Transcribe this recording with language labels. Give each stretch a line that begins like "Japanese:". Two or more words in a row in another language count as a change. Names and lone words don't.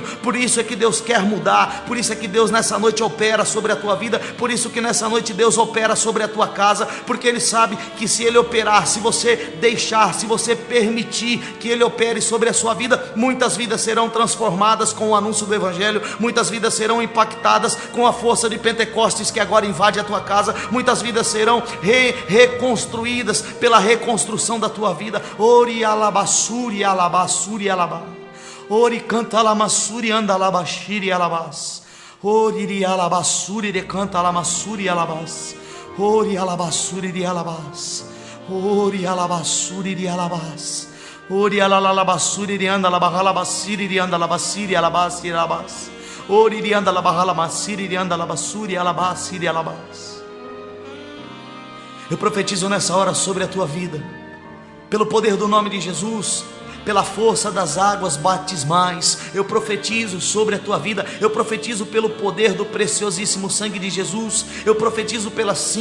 Portuguese: Por isso é que Deus quer mudar, por isso é que Deus nessa noite opera sobre a tua vida, por isso que nessa noite Deus opera sobre a tua casa, porque Ele sabe que se Ele operar, se você deixar, se você permitir que Ele opere sobre a sua vida, muitas vidas serão transformadas com o anúncio do Evangelho, muitas vidas serão impactadas com a força de Pentecostes que agora invade a tua casa, muitas vidas serão reconstruídas pela reconstrução da tua vida. Ori alabassuri alabassuri alabá, ori canta alamassuri anda alabashiri alabás, ori alabassuri de canta alamassuri alabás, ori alabassuri de alabás, ori alabassuri de alabás, ori alalabassuri de anda alabahalabassiri de anda alabassiri alabasiri alabás, ori de anda alabahalabassiri de anda alabassuri alabasiri alabás. Eu profetizo nessa hora sobre a tua vida, pelo poder do nome de Jesus, pela força das águas batismais, eu profetizo sobre a tua vida, eu profetizo pelo poder do preciosíssimo sangue de Jesus, eu profetizo pelas